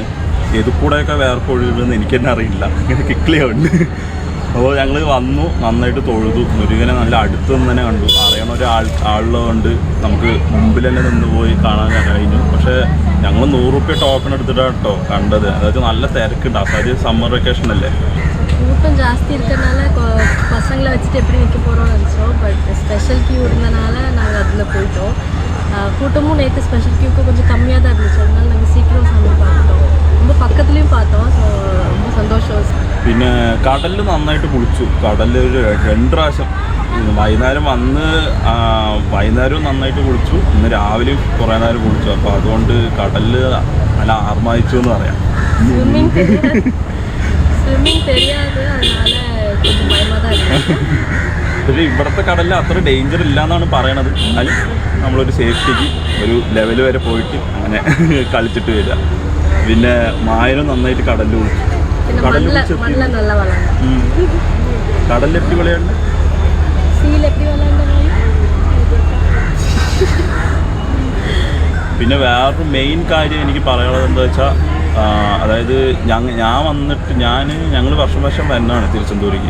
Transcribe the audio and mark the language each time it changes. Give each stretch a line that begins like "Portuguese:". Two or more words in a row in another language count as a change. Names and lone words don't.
Malayalam: ഏത് കൂടെയൊക്കെ വേർപ്പൊഴുകുമെന്ന് എനിക്ക് തന്നെ അറിയില്ല, ഇങ്ങനെ കിക്ലിയുണ്ട്. അപ്പോൾ ഞങ്ങൾ വന്നു, നന്നായിട്ട് തൊഴുതു, മുരുകനെ നല്ല അടുത്ത് നിന്ന് തന്നെ കണ്ടു. അറിയണ ആളുള്ളതുകൊണ്ട് നമുക്ക് മുമ്പിൽ തന്നെ നിന്ന് പോയി കാണാൻ കഴിഞ്ഞു. പക്ഷേ ഞങ്ങൾ 100 രൂപ ടോക്കൺ എടുത്തിട്ടാണ് കേട്ടോ കണ്ടത്. അതായത് നല്ല തിരക്കുണ്ട്, അതായത് സമ്മർ വെക്കേഷൻ അല്ലേ.
Tamil: கூட்டம் ஜாஸ்தி இருக்கனால பசங்களை வச்சுட்டு எப்படி நிற்க போகிறோம்னு நினச்சோம். பட் ஸ்பெஷல் கியூ இருந்தனால நாங்கள் அதில் போயிட்டோம். கூட்டமும் நேற்று ஸ்பெஷல் கியூக்கு கொஞ்சம் கம்மியாக தான் இருந்துச்சு, அதனால நாங்கள் சீக்கிரம் சாமி பார்த்துட்டோம். ரொம்ப பக்கத்துலேயும் பார்த்தோம். ஸோ ரொம்ப சந்தோஷம்.
Malayalam: പിന്നെ കടലിൽ നന്നായിട്ട് കുളിച്ചു. കടലിൽ ഒരു 2 പ്രാവശ്യം വൈകുന്നേരം വന്ന് വൈകുന്നേരവും നന്നായിട്ട് കുളിച്ചു, ഇന്ന് രാവിലെയും കുറേ നേരം കുളിച്ചു. അപ്പോൾ അതുകൊണ്ട് കടലിൽ നല്ല ആർമായിച്ചു എന്ന് പറയാം.
Tamil: ஸ்விம்மிங் தெரியாது, அதனால கொஞ்சம் பயமாக தான் இருக்குது.
Malayalam: പക്ഷേ ഇവിടുത്തെ കടലിൽ അത്ര ഡേഞ്ചർ ഇല്ല എന്നാണ് പറയണത്. എന്നാലും നമ്മളൊരു സേഫ്റ്റിക്ക് ഒരു ലെവൽ വരെ പോയിട്ട് അങ്ങനെ കളിച്ചിട്ട് വരിക. പിന്നെ മായനും നന്നായിട്ട് കടലിൽ കുളിച്ചു.
Tamil: மண்ணில் நல்லா விளாண்டு கடலில் எப்பி விளையாண்டு சீல் எப்பி விளையாண்டு.
Malayalam: പിന്നെ വേറൊരു മെയിൻ കാര്യം എനിക്ക് പറയാനുള്ളത് എന്താ വെച്ചാൽ, അതായത് ഞാൻ വന്നിട്ട് ഞങ്ങൾ വർഷം വരുന്നതാണ് തിരുച്ചെന്തൂരിക്ക്.